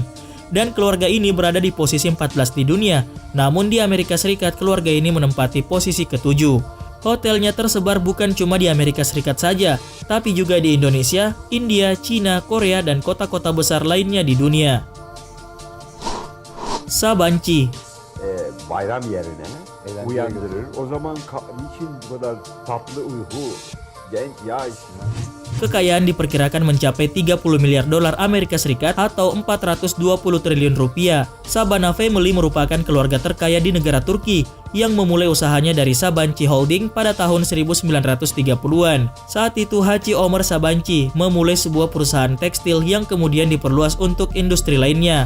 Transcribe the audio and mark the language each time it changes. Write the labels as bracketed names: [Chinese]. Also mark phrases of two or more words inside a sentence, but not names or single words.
[Indonesian] Dan keluarga ini berada di posisi 14 di dunia, namun di Amerika Serikat keluarga ini menempati posisi ke-7. Hotelnya tersebar bukan cuma di Amerika Serikat saja, tapi juga di Indonesia, India, Cina, Korea, dan kota-kota besar lainnya di dunia. Sabancı. [Turkish] Bayram yerine uyandırır. O zaman niçin bu kadar tatlı uyku, genç yaş? [Indonesian] Kekayaan diperkirakan mencapai 30 miliar dolar Amerika Serikat atau 420 triliun rupiah. Sabana Family merupakan keluarga terkaya di negara Turki yang memulai usahanya dari Sabancı Holding pada tahun 1930-an. Saat itu Haji Omar Sabancı memulai sebuah perusahaan tekstil yang kemudian diperluas untuk industri lainnya.